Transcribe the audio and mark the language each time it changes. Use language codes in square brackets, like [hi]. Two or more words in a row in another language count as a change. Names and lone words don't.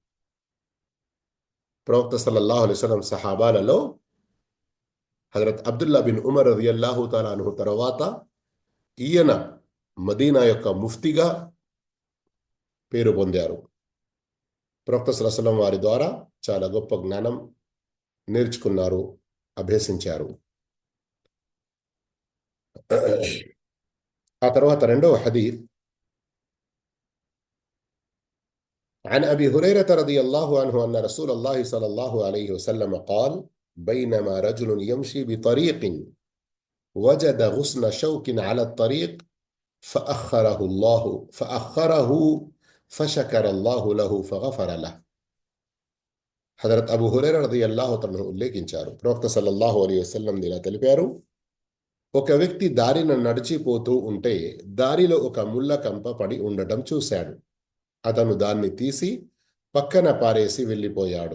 [te] ప్రవక్త [ar] صلى الله عليه وسلم [te] సహాబాలలో హజరత్ అబ్దుల్లా బిన్ ఉమర్ [ar] رضي الله تعالى عنه [te] తర్వాత ఈయన మదీనా యొక్క ముఫ్తిగా పేరు పొందారు. ప్రవక్త [ar] صلى الله عليه وسلم [te] వారి ద్వారా చాలా గొప్ప జ్ఞానం నేర్చుకున్నారు, అభ్యసించారు. ఆ తర్వాత రెండవ హదీస్ [ar] عن أبي هريرة رضي الله عنه أن رسول الله صلى الله عليه وسلم قال بينما رجل يمشي بطريق وجد غصن شوك على الطريق فأخره فشكر الله له فغفر له. [te] హజరత్ అబూ హురైరా [ar] رضي الله تعالى [te] ఉల్లేఖించారు, ప్రవక్త [ar] صلى الله عليه وسلم [te] ఇలా తెలిపారు, ఒక వ్యక్తి దారిన నడిచిపోతూ ఉంటే దారిలో ఒక ముళ్ళ కంప పడి ఉండటం చూశాడు. అతను దాన్ని తీసి పక్కన పారేసి వెళ్ళిపోయాడు.